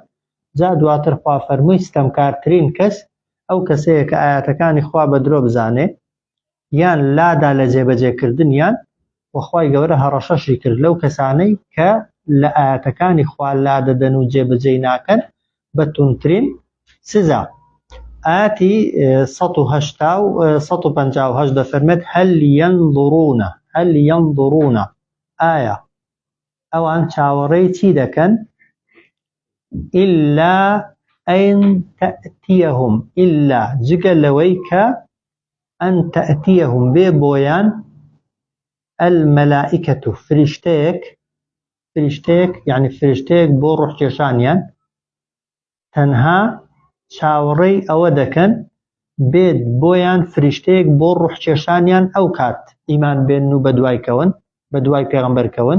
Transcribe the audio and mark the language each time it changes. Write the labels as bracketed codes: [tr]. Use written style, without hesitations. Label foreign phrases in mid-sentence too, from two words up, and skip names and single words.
[ckb] جا دواتر خوا فەرمووی ستەمکارترین کەس ئەو کەسەیە کە ئاەتەکانی خوا بە درۆ بزانێ، یان لادا لە جێبەجێکردنیان، و خوای گەورە هەڕەشەشی کرد لەو کەسانەی کە لە ئاەتەکانی خوا لادەدەن و جێبەجێی ناکەن بە توندترین سزا. ئاەتی 158 دەفەرمێت [ar] هەل ينظرون [ckb] ئایا ئەوان چاوەڕێی چی دەکەن؟ [ar] إلا أن تأتيهم، [ckb] إلا جگە لەوەی کە [ar] أن تأتيهم [ckb] بێ بۆیان المەلائکەة فریشتەیەک یعنی فریشتەیەک بۆ ڕوحکێشانیان، تەنها چاوەڕێی ئەوە دەکەن بێت بۆیان فریشتەیەک بۆ ڕوحکێشانیان ئەو کات ئیمان بێن و بەدوایکەون، بەدوای پێغەمبەرکەون.